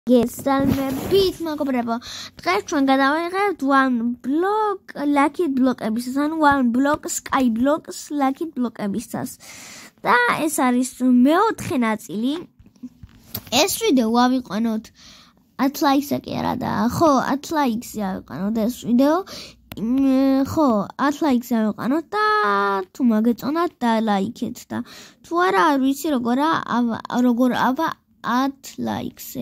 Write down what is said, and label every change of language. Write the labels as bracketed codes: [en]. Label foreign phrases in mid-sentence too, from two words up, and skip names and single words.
[ka] გესალმებით მეგობრებო, დღეს ჩვენ გადავიღებთ [en] one block lucky block- [ka] ებისას, ანუ [en] one block sky blocks lucky block- [ka] ებისას. და ეს არის მეოთხე ნაწილი. ეს ვიდეო ავიყვანოთ 10 ლაიქს კი არა და ხო 10 ლაიქს ავიყვანოთ ეს ვიდეო. ხო 10 ლაიქს ავიყვანოთ და თუ მოგეწონათ და ლაიქეთ და თუ არა არ ვიცი როგორ ავა 10 ლაიქზე.